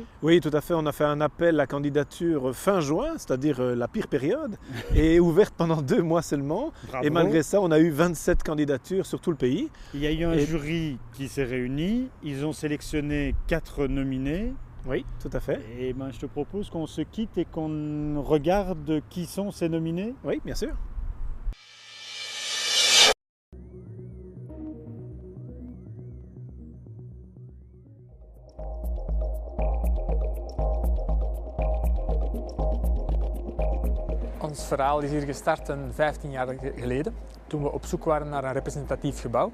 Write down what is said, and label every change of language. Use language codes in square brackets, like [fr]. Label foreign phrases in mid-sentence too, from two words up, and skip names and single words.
[fr] Oui, tout à fait, on a fait un appel à candidature fin juin, c'est-à-dire la pire période, et ouverte pendant 2 mois seulement. Bravo. Et malgré ça, on a eu 27 candidatures sur tout le pays. Il y a eu un jury qui s'est réuni, ils ont sélectionné 4 nominés. Oui, tout à fait. Et ben, je te propose qu'on se quitte et qu'on regarde qui sont ces nominés. Oui, bien sûr. [nl] Ons verhaal is hier gestart 15 jaar geleden, toen we op zoek waren naar een representatief gebouw.